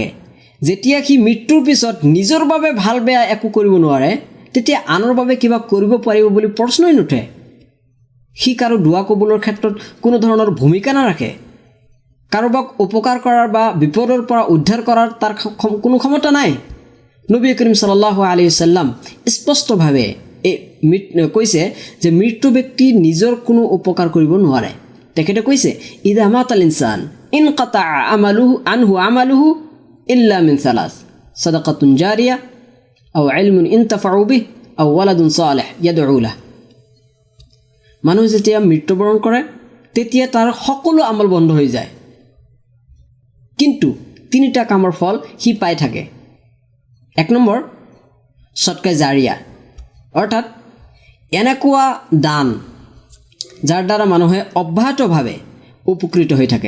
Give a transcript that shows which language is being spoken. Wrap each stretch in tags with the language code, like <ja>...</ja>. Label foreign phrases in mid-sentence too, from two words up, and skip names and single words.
<as>যেতিয়া সি মৃত্যুৰ পিছত নিজৰ বাবে ভাল বেয়া একো কৰিব নোৱাৰে, তেতিয়া আনৰ বাবে কিবা কৰিব পাৰিব বুলি প্ৰশ্নই নুঠে। সি কাৰো দোৱা কবুলৰ ক্ষেত্ৰত কোনো ধৰণৰ ভূমিকা নাৰাখে। কাৰোবাক উপকাৰ কৰাৰ বা বিপদৰ পৰা উদ্ধাৰ কৰাৰ তাৰ কোনো ক্ষমতা নাই।</as> <ar>نبي كريم صلى الله عليه وسلم</ar> <as>স্পষ্টভাৱে কৈছে যে মৃত ব্যক্তি নিজৰ কোনো উপকাৰ কৰিব নোৱাৰে। তেখেতে কৈছে,</as> <ar>إذا مات الإنسان انقطع عمله عنه عمله إلا من ثلاث. صدقة جارية أو علم ينتفع به أو ولد صالح يدعو له.</ar> <as>মানুহ যেতিয়া মৃত্যুবৰণ কৰে তেতিয়া তাৰ সকলো আমল বন্ধ হৈ যায়, কিন্তু তিনিটা কামৰ ফল সি পাই থাকে। 1 নম্বৰ</as> <ar>صدقة جارية,</ar> <as>অৰ্থাৎ এনেকুৱা দান যাৰ দ্বাৰা মানুহে অব্যাহতভাৱে উপকৃত হৈ থাকে।</as>